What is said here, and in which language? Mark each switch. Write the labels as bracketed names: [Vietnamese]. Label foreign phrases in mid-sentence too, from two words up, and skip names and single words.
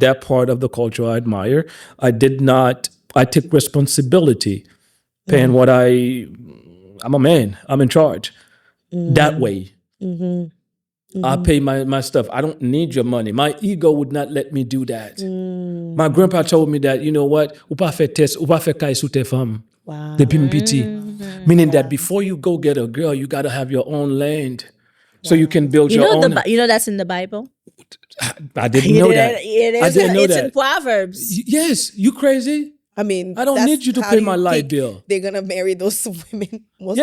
[English] That part of the culture I admire. I take responsibility, paying what I'm a man. I'm in charge. That way. I pay my stuff. I don't need your money. My ego would not let me do that. My grandpa told me that, you know what? [Haitian Creole] Ou pa fè test, ou pa fè kay sou te femme. [English] Wow. [Haitian Creole] Depuis m'piti. [English] Meaning that before you go get a girl, you got to have your own land. So you can build You your know own. you know that's in the Bible. I didn't know that. It is. I didn't know it's in that. Proverbs. Yes, you crazy? I mean, I don't that's need you to how pay do my you light think bill. They're gonna marry those women most